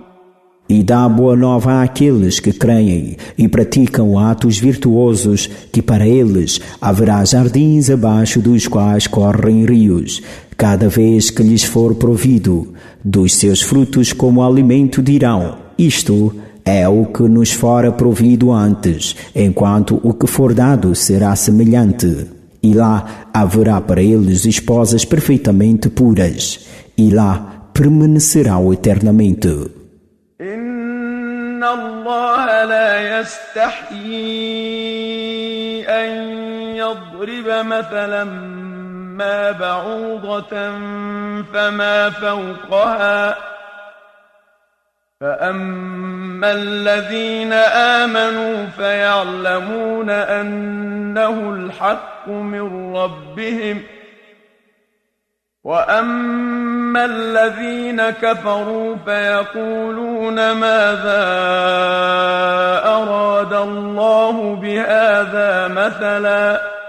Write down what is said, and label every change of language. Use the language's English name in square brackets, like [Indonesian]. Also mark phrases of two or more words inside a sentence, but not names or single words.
[Portuguese] E dá boa nova àqueles que creem e praticam atos virtuosos, que para eles haverá jardins abaixo dos quais correm rios, cada vez que lhes for provido dos seus frutos como alimento dirão: isto é o que nos fora provido antes, enquanto o que for dado será semelhante. E lá haverá para eles esposas perfeitamente puras, e lá permanecerão eternamente. [Arabic] إِنَّ اللَّهَ لَا يَسْتَحْيِي أَن يَضْرِبَ مَثَلًا مَّا بَعُوضَةً فَمَا فَوْقَهَا فَأَمَّا الَّذِينَ آمَنُوا فَيَعْلَمُونَ أَنَّهُ الْحَقُّ مِن رَّبِّهِمْ وَأَمَّا الَّذِينَ كَفَرُوا فَيَقُولُونَ مَاذَا أَرَادَ اللَّهُ بِهَٰذَا مَثَلًا